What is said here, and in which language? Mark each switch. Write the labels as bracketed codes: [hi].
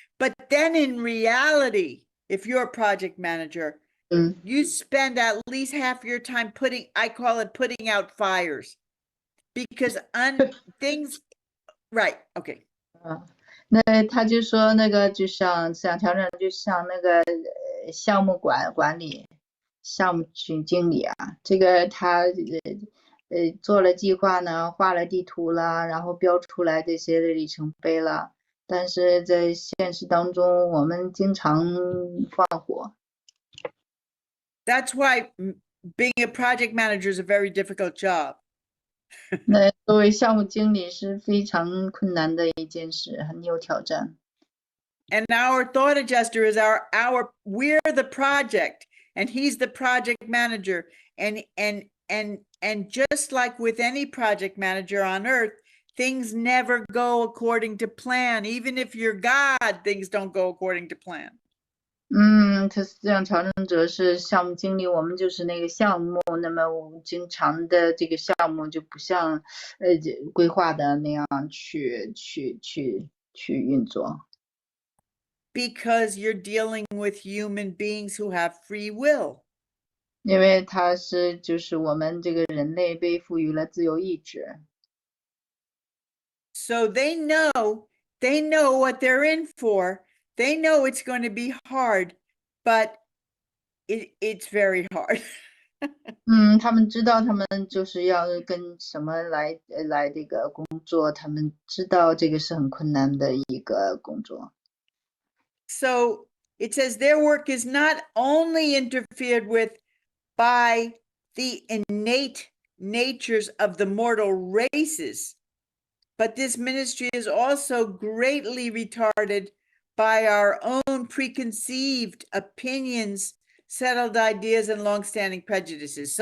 [en] But then in reality, if you're a project manager, you spend at least half your time I call it putting out fires, because things, right, okay. [zh] 那他就说那个就像思想调整，就像那个项目管理、项目经理啊，这个他做了计划呢，画了地图啦，然后标出来这些的里程碑了，但是在现实当中，我们经常放火。 [en] That's why being a project manager is a very difficult job. [zh] 那作为项目经理是非常困难的一件事，很有挑战。 [en] And our thought adjuster is we're the project, and he's the project manager. And just like with any project manager on earth, things never go according to plan. Even if you're God, things don't go according to plan. [zh] 他思想调整者是项目经理，我们就是那个项目，那么我们经常的这个项目就不像规划的那样去运作。 [en] Because you're dealing with human beings who have free will. [zh] 因为他就是我们这个人类被赋予了自由意志。 [en] So they know what they're in for. They know it's going to be hard, but it's very hard. [zh] 他们知道他们就是要跟什么来这个工作，他们知道这个是很困难的一个工作。 [en] So it says their work is not only interfered with by the innate natures of the mortal races, but this ministry is also greatly retarded by our own preconceived opinions, settled ideas, and long-standing prejudices.